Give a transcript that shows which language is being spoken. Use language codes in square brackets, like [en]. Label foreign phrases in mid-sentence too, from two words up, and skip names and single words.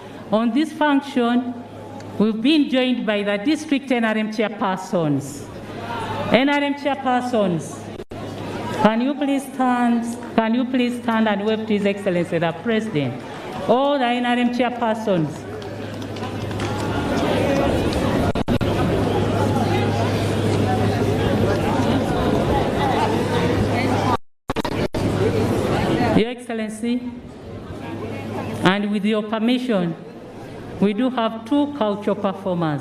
[en] On this function, we've been joined by the district NRM chairpersons. NRM chairpersons, can you please stand and wave to His Excellency the President? All the NRM chairpersons. Your Excellency, and with your permission, we do have two cultural performers.